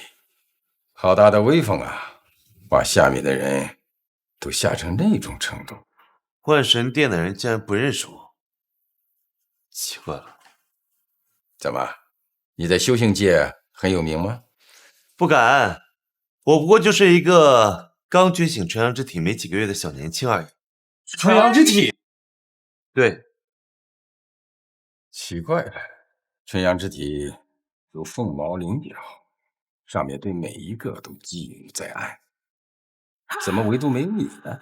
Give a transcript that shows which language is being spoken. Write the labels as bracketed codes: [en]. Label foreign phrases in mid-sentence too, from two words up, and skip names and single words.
[zh] 好大的威風啊！把下面的人都嚇成那種程度。萬神殿的人竟然不認識我，奇怪了。怎麼？你在修行界很有名嗎？不敢，我不過就是一個剛覺醒純陽之體沒幾個月的小年輕而已。純陽之體？對。奇怪了，純陽之體如鳳毛麟角，上面對每一個都覬覦在案，怎麼唯獨沒有你呢？